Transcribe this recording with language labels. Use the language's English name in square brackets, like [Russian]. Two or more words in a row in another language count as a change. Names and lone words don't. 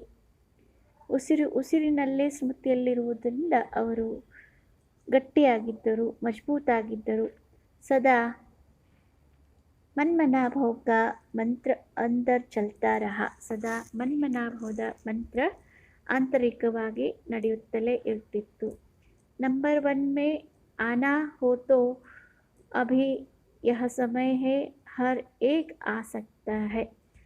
[Kannada] ಉಸಿರಿನಲ್ಲೇ ಸ್ಮೃತಿಯಲ್ಲಿರುವುದರಿಂದ ಅವರು ಗಟ್ಟಿಯಾಗಿದ್ದರು, ಮಜಬೂತಾಗಿದ್ದರು. [Hindi] सदा मन्मनाभव का मंत्र अंदर चलता रहा. [Kannada] ಸದಾ ಮನ್ಮನಾಭವದ ಮಂತ್ರ ಆಂತರಿಕವಾಗಿ ನಡೆಯುತ್ತಲೇ ಇರ್ತಿತ್ತು. [Hindi] ನಂಬರ್ 1 में आना हो तो अभी यह समय है, हर एक आ सकता है.